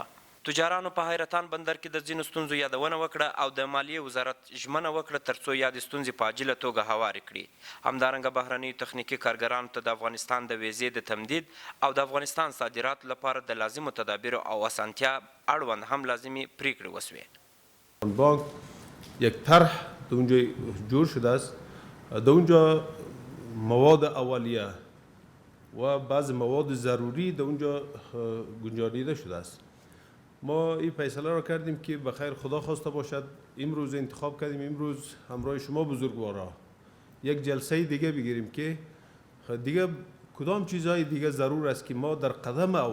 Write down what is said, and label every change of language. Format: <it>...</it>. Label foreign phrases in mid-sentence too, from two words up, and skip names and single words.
<ps>تجارانو په حیرتان بندر کې د ځینو ستونزو یادونه وکړه او د مالیې وزارت ژمنه وکړه ترڅو یادې ستونزې په عاجله توګه هوارې کړي. همدارنګه بهرنیو تخنیکي کارګرانو ته د افغانستان د ویزې د تمدید او د افغانستان صادراتو لپاره د لازمو تدابیرو او اسانتیا اړوند هم لازمي پریکړې وسوې.</ps> <fa>بانک یک طرح در اونجا جور شده است، در اونجا مواد اولیه و بعض مواد ضروری در اونجا گنجانیده شده است. ما این فیصله را کردیم که بخیر خدا خواسته باشد امروز انتخاب کردیم امروز همراه شما بزرگوارا یک جلسه دیگه بگیریم که دیگه کدام چیزهای دیگه ضرور است که ما در قدم</fa>